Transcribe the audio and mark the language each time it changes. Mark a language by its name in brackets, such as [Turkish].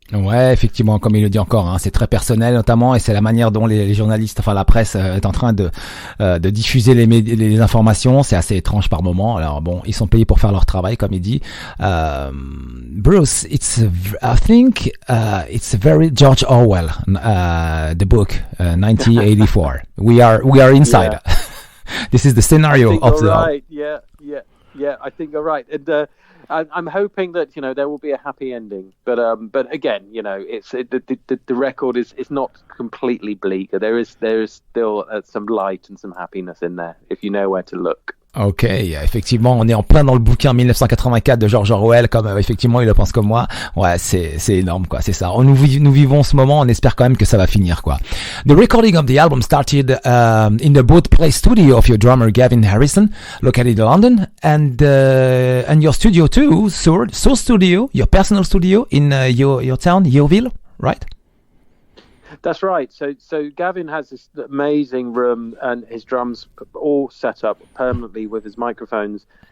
[French] Ouais, effectivement, comme il le dit encore, c'est très personnel notamment, et c'est la manière dont les journalistes, enfin la presse est en train de diffuser les informations. C'est assez étrange par moment. Alors bon, ils sont payés pour faire leur travail, comme il dit. [English] Bruce, I think it's very George Orwell, the book 1984. We are inside. Yeah. This is the scenario of the. Right. Yeah. I think you're right. And I'm hoping that there will be a happy ending, but again, the record is not completely bleak. There is still some light and some happiness in there if you know where to look. [French] Ok, effectivement, on est en plein dans le bouquin 1984 de George Orwell, comme effectivement il le pense comme moi. Ouais, c'est énorme quoi, c'est ça. Nous vivons ce moment, on espère quand même que ça va finir quoi. [English] The recording of the album started in the birthplace studio of your drummer Gavin Harrison, located in London, and your studio too, Soord Studio, your personal studio in your town, Yeovil, right? That's right. So Gavin has this amazing room, and his drums all set up permanently with his microphones.